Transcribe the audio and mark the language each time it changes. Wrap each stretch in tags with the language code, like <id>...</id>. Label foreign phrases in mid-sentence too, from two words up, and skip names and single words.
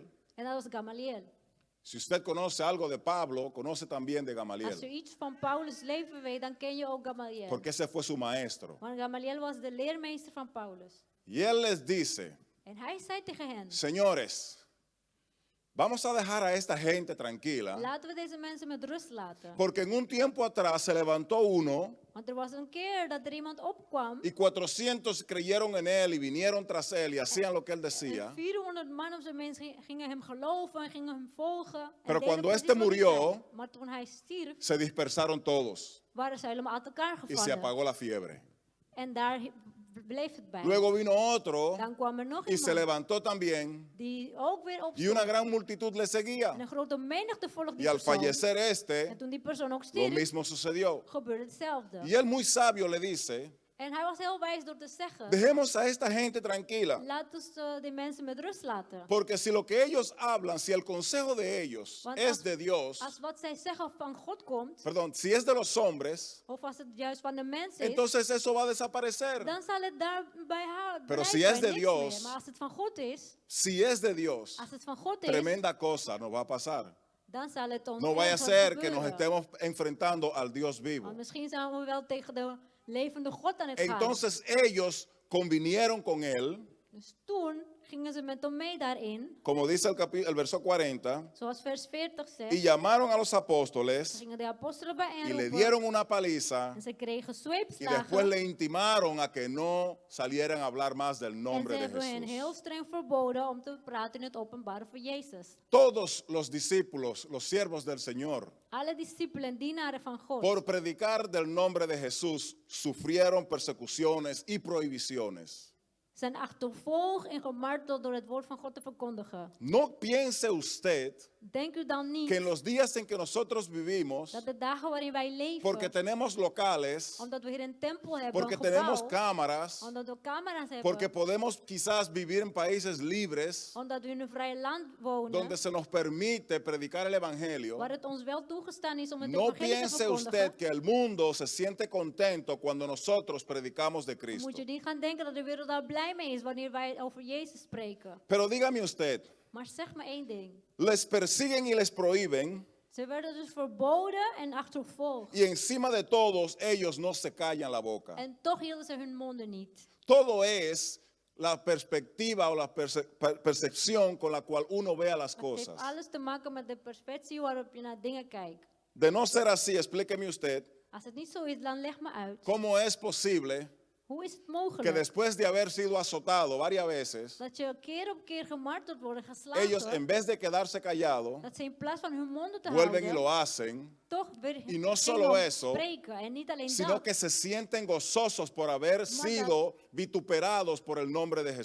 <nl>En dat was Gamaliel.</nl> <es>Si usted conoce algo de Pablo, conoce también de</es> <nl>Als je</nl> <es>Gamaliel,</es> <nl>iets van Paulus' leven weet, dan ken je ook Gamaliel.</nl> <es>porque ese fue su maestro.</es> <nl>Want Gamaliel was de leermeester van Paulus.</nl> <es>Y él les dice,</es> <nl>En hij zei tegen hen,</nl> <es>señores, vamos a dejar a esta gente tranquila,</es> <nl>laten we deze mensen met rust laten.</nl> <es>porque en un tiempo atrás se levantó uno</es> <nl>Want er was een keer dat er iemand opkwam.</nl> <es>y 400 creyeron en él y vinieron tras él y hacían lo que él</es> <nl>En</nl> <es>decía.</es> <nl>400 man op zijn minst gingen hem geloven en gingen hem volgen. En</nl> <es>Pero</es> <nl>deden</nl> <es>cuando</es> <nl>precies</nl> <es>este</es> <nl>wat hij</nl> <es>murió,</es> <nl>zei. Maar toen hij stierf,</nl> <es>Se dispersaron todos</es> <nl>waren ze helemaal uit elkaar</nl> <es>y se</es> <nl>gevallen.</nl> <es>apagó la fiebre.</es> <nl>En daar bleef het bij.</nl> <es>Luego vino otro</es> <nl>Dan kwam er nog</nl> <es>y se</es> <nl>iemand</nl> <es>levantó también</es> <nl>die ook weer</nl> <es>y</es> <nl>opstond.</nl> <es>una gran multitud le</es> <nl>En</nl> <es>seguía.</es> <nl>een grote menigte volgde</nl> <es>Y</es> <nl>die</nl> <es>al</es> <nl>persoon.</nl> <es>fallecer</es> <nl>En</nl> <es>este,</es> <nl>toen die persoon ook</nl> <es>lo</es> <nl>stierf,</nl> <es>mismo sucedió.</es> <nl>gebeurde hetzelfde.</nl> <es>Y él muy sabio le dice,</es> <nl>En hij was heel wijs door te zeggen,</nl> <es>dejemos a esta gente tranquila,</es> <nl>laat ons die mensen met rust laten.</nl> <es>porque si lo que ellos hablan, si el consejo de ellos</es> <nl>Want</nl> <es>es de Dios,</es> <nl>Als wat zij zeggen van God komt,</nl> <es>perdón, si es de los hombres,</es> <nl>of als het juist van de mensen is,</nl> <es>entonces eso va a desaparecer.</es> <nl>dan zal het daarbij houden.</nl> <es>Pero si</es> <nl>blijven</nl> <es>es de</es> <nl>en niks</nl> <es>Dios,</es> <nl>meer. Maar als het van God is,</nl> <es>Si es de Dios,</es> <nl>als het van God is,</nl> <es>tremenda cosa nos va a pasar.</es> <nl>dan zal het ons</nl> <es>No vaya a</es> <nl>ergens</nl> <es>ser que</es> <nl>gebeuren.</nl> <es>nos estemos enfrentando al Dios vivo.</es> <nl>Want misschien zijn we wel tegen de levende God aan het gaan.</nl> <es>Entonces ellos convinieron con él,</es> <nl>Dus toen gingen ze met hem mee daarin,</nl> <es>como dice el verso 40,</es> <nl>zoals vers 40 zegt.</nl> <es>y llamaron a los</es> <nl>Ze</nl> <es>apóstoles</es> <nl>gingen de apostelen</nl> <es>y le</es> <nl>bijeenroepen.</nl> <es>dieron una paliza</es> <nl>En ze kregen</nl> <es>y</es> <nl>zweepslagen.</nl> <es>después le intimaron a que no salieran a hablar más del</es> <nl>En ze</nl> <es>nombre de</es> <nl>hebben hen heel</nl> <es>Jesús.</es> <nl>streng verboden om te praten in het openbaar voor Jezus.</nl> <es>Todos los discípulos, los siervos del Señor,</es> <nl>Alle discipelen, dienaren van God,</nl> <es>por predicar del nombre de Jesús, sufrieron persecuciones y prohibiciones.</es> <nl>zijn achtervolgd en gemarteld door het woord van God te verkondigen.</nl> <es>No piense usted</es> <nl>Denk u dan niet</nl> <es>que en los días en que nosotros vivimos,</es> <nl>dat de dagen waarin wij leven,</nl> <es>porque tenemos locales,</es> <nl>omdat we hier een tempel hebben,</nl> <es>porque</es> <nl>een gebouw,</nl> <es>tenemos cámaras,</es> <nl>omdat we camera's hebben,</nl> <es>porque podemos quizás vivir en países libres,</es> <nl>omdat we in een vrij land wonen,</nl> <es>donde se nos permite predicar el Evangelio,</es> <nl>waar het ons wel toegestaan is om het</nl> <es>no</es> <nl>evangelie te</nl> <es>piense</es> <nl>verkondigen,</nl> <es>usted que el mundo se siente contento cuando nosotros predicamos de Cristo.</es> <nl>moet je niet gaan denken dat de wereld daar blij mee is wanneer wij over Jezus spreken.</nl> <es>Pero dígame usted,</es> <nl>Maar zeg me één ding.</nl> <es>les persiguen y les prohíben,</es> <nl>Ze werden dus verboden en achtervolgd.</nl> <es>y encima de todos ellos no se callan la boca.</es> <nl>En toch hielden ze hun monden niet.</nl> <es>Todo es la perspectiva o la percepción con la cual uno ve a las</es> <nl>Het heeft</nl> <es>cosas.</es> <nl>alles te maken met de perspectie waarop je naar dingen kijkt.</nl> <es>De no ser así, explíqueme usted,</es> <nl>Als het niet zo is, dan leg me uit.</nl> <es>¿cómo es posible</es> <nl>Hoe is het</nl> <es>que</es> <nl>mogelijk</nl> <es>después de haber sido azotado varias veces,</es> <nl>dat je keer op keer gemarteld wordt, geslagen,</nl> <es>ellos en vez de quedarse callados,</es> <nl>dat ze in plaats van hun monden te</nl> <es>vuelven y</es> <nl>houden,</nl> <es>lo hacen,</es> <nl>toch weer</nl> <es>Y no</es> <nl>gingen</nl> <es>solo eso,</es> <nl>spreken. En niet alleen</nl> <es>sino</es> <nl>dat,</nl> <es>que se sienten gozosos por haber sido vituperados por el nombre de</es>